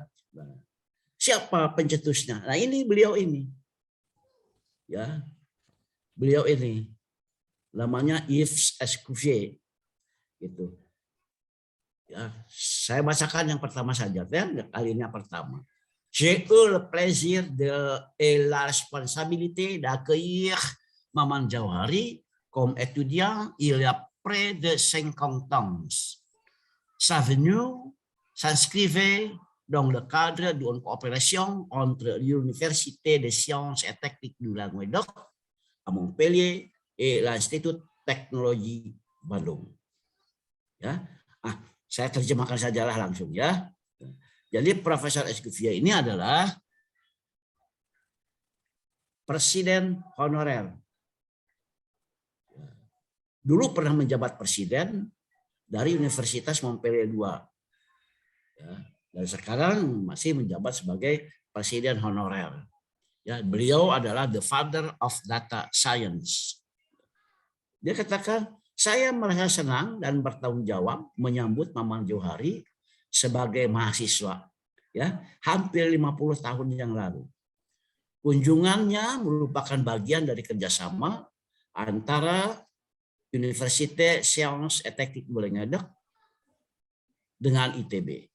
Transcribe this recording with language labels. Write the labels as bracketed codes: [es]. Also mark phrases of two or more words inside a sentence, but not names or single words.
[id] Nah, siapa pencetusnya? Nah ini beliau ini, ya beliau ini namanya Yves Escoffier, gitu. Ya, saya bacakan yang pertama saja, ya, kalinya pertama. [fr] J'ai eu le plaisir et la responsabilité d'accueillir Maman Jauhari comme étudiant il y a près de 50 ans. Sa venue s'inscrivait dans le cadre d'une coopération entre l'Université des sciences et techniques du Languedoc à Montpellier et l'Institut Teknologi Bandung. [id] Ya, saya terjemahkan sajalah langsung ya. Jadi Profesor Escoffier ini adalah presiden honorer. Dulu pernah menjabat presiden dari Universitas Montpellier II. Ya, dan sekarang masih menjabat sebagai presiden honorer. Ya, beliau adalah [en] the father of data science. [id] Dia katakan, saya merasa senang dan bertanggung jawab menyambut Maman Jauhari sebagai mahasiswa, ya, hampir 50 tahun yang lalu. Kunjungannya merupakan bagian dari kerjasama antara Université Sciences et Techniques du Languedoc dengan ITB.